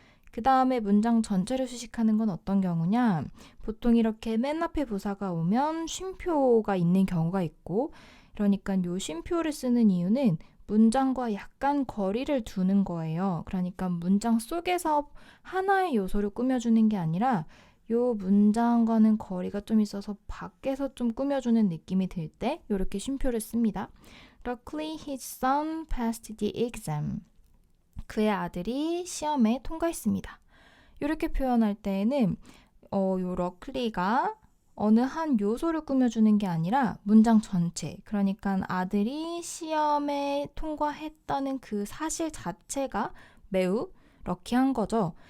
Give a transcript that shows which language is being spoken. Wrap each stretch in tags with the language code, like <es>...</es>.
<ko>그 다음에 문장 전체를 수식하는 건 어떤 경우냐, 보통 이렇게 맨 앞에 부사가 오면 쉼표가 있는 경우가 있고, 그러니까 요 쉼표를 쓰는 이유는 문장과 약간 거리를 두는 거예요. 그러니까 문장 속에서 하나의 요소를 꾸며주는 게 아니라 요 문장과는 거리가 좀 있어서 밖에서 좀 꾸며주는 느낌이 들 때 이렇게 쉼표를 씁니다.</ko> <en>Luckily his son passed the exam.</en> <ko>그의 아들이 시험에 통과했습니다. 이렇게 표현할 때에는 요 luckilly가 어느 한 요소를 꾸며주는 게 아니라 문장 전체, 그러니까 아들이 시험에 통과했다는 그 사실 자체가 매우 럭키한 거죠.</ko>